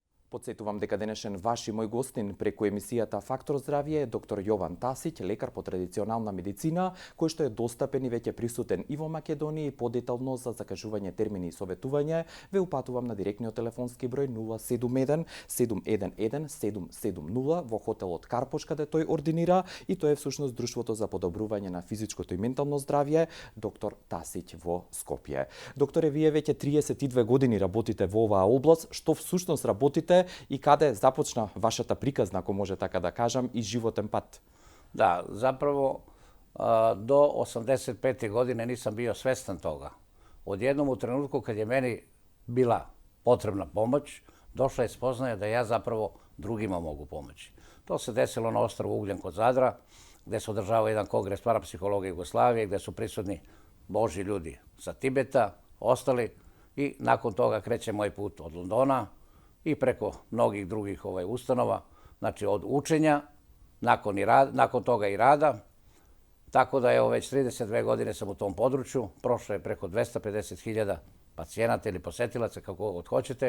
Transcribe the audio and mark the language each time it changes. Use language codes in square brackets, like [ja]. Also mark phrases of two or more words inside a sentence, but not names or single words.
[mk] Подсетувам дека денешен ваш и мој гостин преку емисијата Фактор здравје е доктор Јован Тасиќ, лекар по традиционална медицина, кој што е достапен и веќе присутен и во Македонија и подетално за закажување термини и советување, ве упатувам на директниот телефонски број 071 711 770 во хотелот Карпош, каде тој ординира, и тоа е всушност Друштвото за подобрување на физичкото и ментално здравје доктор Тасиќ во Скопје. Докторе, вие веќе 32 години работите во оваа област, што всушност работите и каде започна вашата приказна, ако може така да кажам, и животен пат? Да, [sr] заpravo do 85. godine nisam bio svestan toga. Odjednom u trenutku kad je meni bila potrebna pomoć, došla je spoznaja da ja zapravo drugima mogu pomoći. To se desilo na ostrvu Ugljan kod Zadra, gde se održava jedan kongres parapsihologa Jugoslavije, gde su prisutni božji ljudi sa Tibeta, ostali, i nakon toga kreće moj put od Londona i preko mnogih drugih ustanova, znači od učenja, nakon toga i rada, tako da je već 32 godine sam u tom području, prošlo je preko 250.000 pacijenata ili posetilaca, kako god hoćete.